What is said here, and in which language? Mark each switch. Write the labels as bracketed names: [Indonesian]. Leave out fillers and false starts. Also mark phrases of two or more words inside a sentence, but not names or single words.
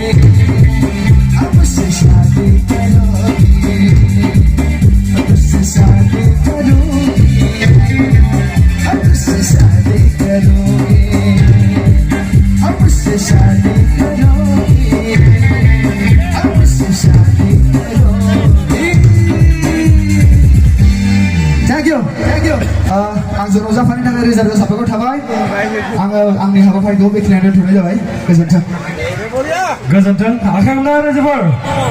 [Hindi] मुझसे शादी करोगी मुझसे शादी करोगी मुझसे शादी करोगी मुझसे शादी करोगी मुझसे शादी करोगी [English] Thank you. [Bodo] आंजों रंजाफानि थाखाय रोजा रोजा साबायखर थाबाय आङो आंनि हाबाफारिखौ बेखिनियावनो दोनथ'नाय जाबाय गोजोन्थों आखाइ हमना रायजोफोर